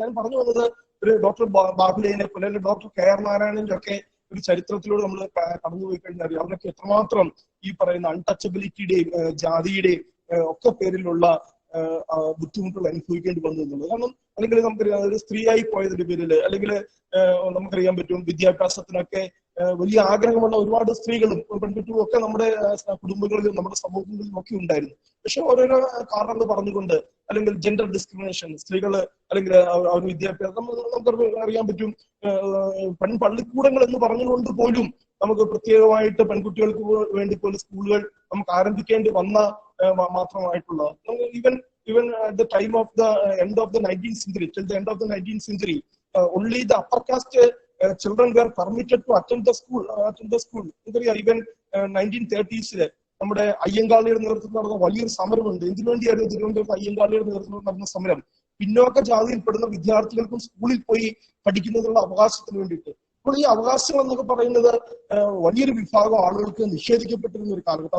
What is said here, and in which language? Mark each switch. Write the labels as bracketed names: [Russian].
[Malayalam] ഞാൻ പറഞ്ഞു വന്നത് ഒരു ഡോക്ടർ ബാഹുലയനെ പോലെ, അല്ലെങ്കിൽ ഡോക്ടർ KR നാരായണന്റെ ഒക്കെ ഒരു ചരിത്രത്തിലൂടെ നമ്മൾ കടന്നുപോയി കഴിഞ്ഞാൽ അറിയാം അവരൊക്കെ എത്രമാത്രം ഈ പറയുന്ന അൺടച്ചബിലിറ്റിയുടെയും ജാതിയുടെയും ഒക്കെ പേരിലുള്ള ബുദ്ധിമുട്ടുകൾ അനുഭവിക്കേണ്ടി വന്നു എന്നുള്ളത്. കാരണം അല്ലെങ്കിൽ നമുക്കറിയാം ഒരു സ്ത്രീയായി പോയതിന്റെ പേരിൽ, അല്ലെങ്കിൽ നമുക്കറിയാൻ പറ്റും വിദ്യാഭ്യാസത്തിനൊക്കെ വലിയ ആഗ്രഹമുള്ള ഒരുപാട് സ്ത്രീകളും പെൺകുട്ടികളും ഒക്കെ നമ്മുടെ കുടുംബങ്ങളിലും നമ്മുടെ സമൂഹങ്ങളിലും ഒക്കെ ഉണ്ടായിരുന്നു. പക്ഷെ ഓരോരോ കാരണങ്ങൾ പറഞ്ഞുകൊണ്ട്, അല്ലെങ്കിൽ ജെൻഡർ ഡിസ്ക്രിമിനേഷൻ, സ്ത്രീകള് അല്ലെങ്കിൽ അവർ വിദ്യാഭ്യാസം നമുക്ക് അറിയാൻ പറ്റും പെൺപള്ളിക്കൂടങ്ങൾ എന്ന് പറഞ്ഞുകൊണ്ട് പോലും നമുക്ക് പ്രത്യേകമായിട്ട് പെൺകുട്ടികൾക്ക് വേണ്ടി പോലും സ്കൂളുകൾ നമുക്ക് ആരംഭിക്കേണ്ടി വന്ന മാത്രമായിട്ടുള്ള [English] even at the time of the end of the 19th century, till the end of the 19th century, only the upper caste children were permitted to attend the school. [Malayalam] Even 1930s നമ്മുടെ അയ്യങ്കാളിയുടെ നേതൃത്വത്തിൽ നടന്ന വലിയൊരു സമരമുണ്ട്. എന്തിനു വേണ്ടിയായിരുന്നു തിരുവനന്തപുരത്ത് അയ്യങ്കാളിയുടെ നേതൃത്വത്തിൽ നടന്ന സമരം? പിന്നോക്ക ജാതിയിൽപ്പെടുന്ന വിദ്യാർത്ഥികൾക്കും സ്കൂളിൽ പോയി പഠിക്കുന്നതിനുള്ള അവകാശത്തിന് വേണ്ടിയിട്ട്. അപ്പോൾ ഈ അവകാശങ്ങൾ എന്നൊക്കെ പറയുന്നത് വലിയൊരു വിഭാഗം ആളുകൾക്ക് നിഷേധിക്കപ്പെട്ടിരുന്ന ഒരു കാലഘട്ടം.